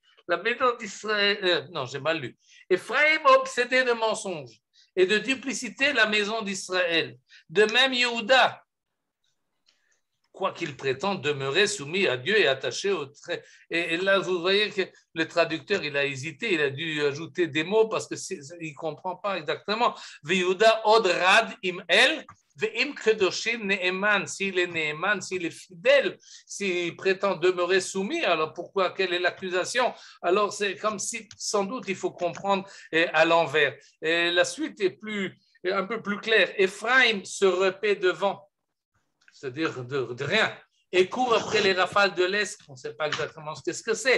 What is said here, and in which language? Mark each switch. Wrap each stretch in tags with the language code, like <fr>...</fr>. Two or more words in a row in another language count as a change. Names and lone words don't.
<fr>La maison d'Israël, non, j'ai mal lu. Ephraim m'a obsédé de mensonges et de duplicité la maison d'Israël. De même, Yehuda, quoiqu'il prétende demeurer soumis à Dieu et attaché au trait. Et là, vous voyez que le traducteur, il a hésité, il a dû ajouter des mots parce qu'il ne comprend pas exactement.</fr> <he>יהודה עוד רד עם אל. ועם קדושים נאמן,</he> <fr>s'il est ne'eman, s'il est fidèle, s'il prétend demeurer soumis, alors pourquoi, quelle est l'accusation? Alors c'est comme si, sans doute, il faut comprendre à l'envers. Et la suite est un peu plus claire. Ephraim se repaît devant, c'est-à-dire de rien, et court après les rafales de l'Est, on ne sait pas exactement ce que c'est.</fr>